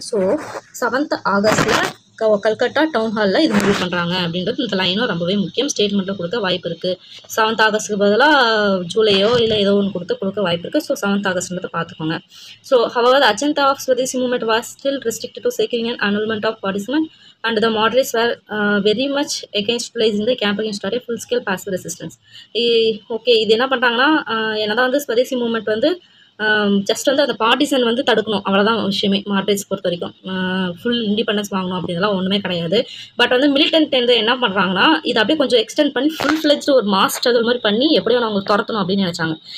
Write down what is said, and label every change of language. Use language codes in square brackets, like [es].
[ta] So 7th ஆகஸ்ட்டில் Calcutta down ஹாலில் இது முடிவு பண்ணுறாங்க அப்படின்றது இந்த லைனும் ரொம்பவே முக்கியம். ஸ்டேட்மெண்ட்டில் கொடுக்க வாய்ப்பு இருக்குது. 7th ஆகஸ்ட்டுக்கு பதிலாக ஜூலையோ இல்லை ஏதோ ஒன்று கொடுக்க வாய்ப்பு இருக்குது. ஸோ 7th ஆகஸ்ட்ன்றதை பார்த்துக்கோங்க. [en] So however the agenda of Swadeshi movement was still restricted to securing an annulment of partition and the moderates were very much against placing the camp against a full scale passive resistance. [ta] Okay, இது என்ன பண்ணுறாங்கன்னா என்னதான் வந்து Swadeshi movement வந்து just வந்து அந்த partition வந்து தடுக்கணும், அவ்வளோதான் விஷயமே. மாட்ரேட்ஸ் பொறுத்த வரைக்கும் ஃபுல் இண்டிபெண்டன்ஸ் வாங்கணும் அப்படின்றலாம் ஒன்றுமே கிடையாது. பட் வந்து மிலிட்டன்ட் வந்து என்ன பண்ணுறாங்கன்னா இதை அப்படியே கொஞ்சம் எக்ஸ்டெண்ட் பண்ணி ஃபுல் ஃப்ளெஜ்டு ஒரு மாஸ் ஸ்ட்ரகிள் மாதிரி பண்ணி எப்படியோ அவங்க துரத்தணும் அப்படின்னு நினச்சாங்க.